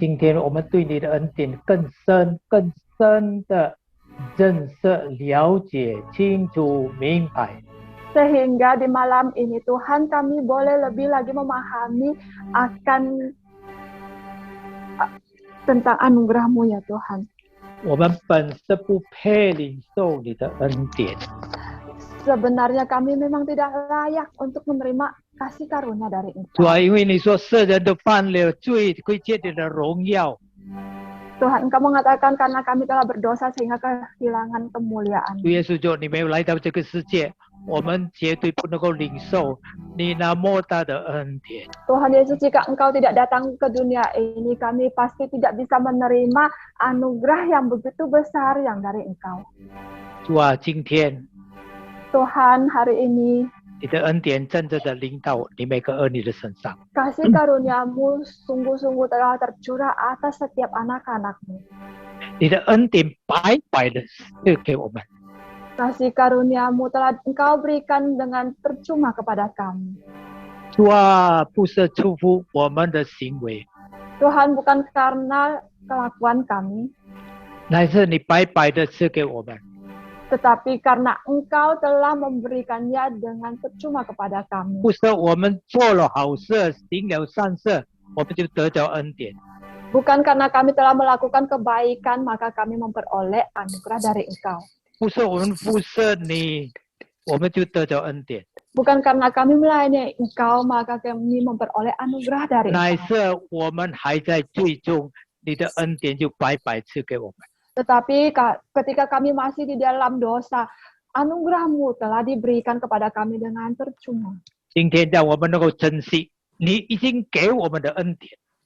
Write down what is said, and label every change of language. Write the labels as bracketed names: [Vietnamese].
[Chinese] 今天我们对你的恩典更深、更深的认识、了解、清楚、明白。 [Indonesian] Sehingga di malam ini Tuhan kami boleh lebih lagi memahami akan tentang anugerah-Mu ya Tuhan. [Chinese] 我们本是不配领受你的恩典， [Indonesian] Sebenarnya kami memang tidak layak untuk menerima kasih karunia dari [Chinese] 主 [Indonesian] Engkau. [Chinese] 啊，因为你说世人都犯了罪，亏欠你的荣耀。 [Indonesian] Tuhan, Engkau mengatakan karena kami telah berdosa sehingga kehilangan kemuliaan. [Chinese] 主耶稣说，你没有来到这个世界，我们绝对不能够领受你那莫大的恩典。 [Indonesian] Tuhan Yesus, jika Engkau tidak datang ke dunia ini, kami pasti tidak bisa menerima anugerah yang begitu besar yang dari Engkau. [Chinese] 主啊，今天 [Indonesian] Tuhan, hari ini [Chinese] 你的恩典真正的临到你每个儿女的身上。 [Indonesian] kasih karunia-Mu sungguh-sungguh telah tercurah atas setiap anak-anak-Mu. [Chinese] 你的恩典白白的赐给我们， [Indonesian] Kasih karunia-Mu telah Engkau berikan dengan percuma kepada kami. [Chinese] 主啊，不是出乎我们的行为， [Indonesian] Tuhan, bukan karena kelakuan kami, [Chinese] 乃是你白白的赐给我们。 [Indonesian] Tetapi karena Engkau telah memberikannya dengan percuma kepada kami. [Chinese] 不是我们做了好事，行了善事，我们就得着恩典。 [Indonesian] Bukan karena kami telah melakukan kebaikan, maka kami memperoleh anugerah dari Engkau. [Chinese] 不是我们服侍你，我们就得着恩典。 [Indonesian] Bukan karena kami melayani Engkau, maka kami memperoleh anugerah dari [Chinese] 乃 [Indonesian] Engkau. [Chinese] 是我们还在最终，你的恩典就白白赐给我们。 [Indonesian] Tetapi ketika kami masih di dalam dosa, anugerah-Mu telah diberikan kepada kami dengan percuma. [Chinese] 今天让我们能够珍惜你已经给我们的恩典。